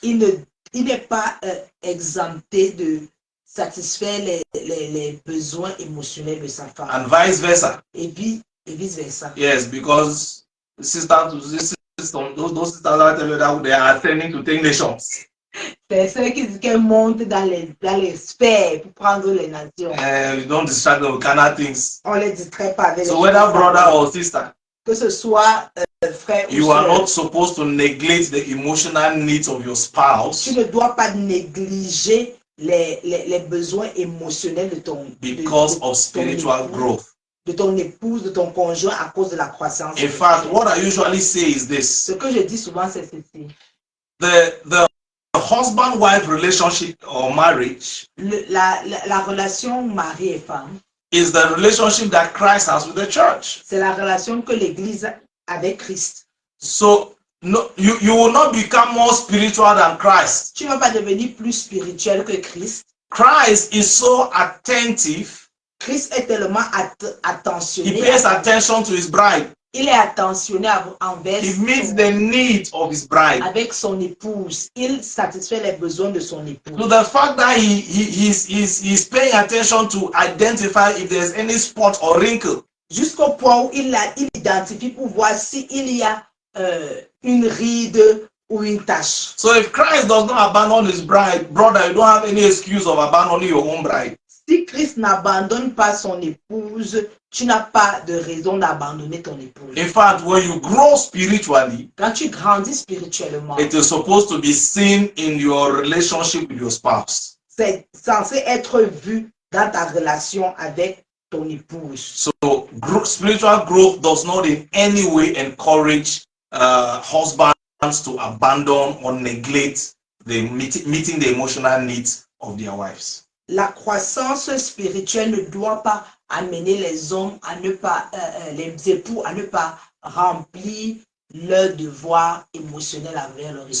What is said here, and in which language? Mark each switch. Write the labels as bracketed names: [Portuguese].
[French] Il n'est pas exempté de satisfaire les besoins émotionnels de sa femme. [English] And vice versa. [French] Et vice versa. [English] Yes, because those sisters that tell you that they are ascending to take nations. [French] C'est ceux qui disent qu'elles montent dans les sphères pour prendre les nations. [English] You don't distract them with carnal things. [French] On les distrait pas avec [English] so whether brother or sister, [French] que ce soit frère [English] you [French] ou [English] are [French] soeur, [English] not supposed to neglect the emotional needs of your spouse. [French] Tu ne dois pas négliger les besoins émotionnels de ton [English] because of spiritual growth. [French] De ton épouse, de ton conjoint à cause de la croissance. [English] In fact, what I usually say is this. [French] Ce que je dis souvent, c'est ceci. [English] The husband-wife relationship or marriage [French] la relation mari et femme [English] is the relationship that Christ has with the church. [French] C'est la relation que l'Église a avec Christ. [English] So no, you will not become more spiritual than Christ. [French] Tu ne vas pas devenir plus spirituel que Christ. [English] Christ is so attentive. [French] Christ est tellement attentionné. [English] He pays attention to his bride. [French] Il est attentionné envers [English] He meets the needs of his bride. [French] Avec son épouse, il satisfait les besoins de son épouse. [English] So the fact that he's paying attention to identify if there's any spot or wrinkle. [French] jusqu'au point où il identifie pour voir s'il y a une ride ou une tache. [English] So if Christ does not abandon his bride, brother, you don't have any excuse of abandoning your own bride. [French] Si Christ n'abandonne pas son épouse, tu n'as pas de raison d'abandonner ton épouse. [English] In fact, when you grow spiritually, [French] Quand tu grandis spirituellement, [English] it is supposed to be seen in your relationship with your spouse. [French] c'est censé être vu dans ta relation avec ton épouse. [English] So spiritual growth does not in any way encourage husbands to abandon or neglect the meeting the emotional needs of their wives. [French] La croissance spirituelle ne doit pas amener les hommes à ne pas, les époux à ne pas remplir leur devoir émotionnel envers leur épouse.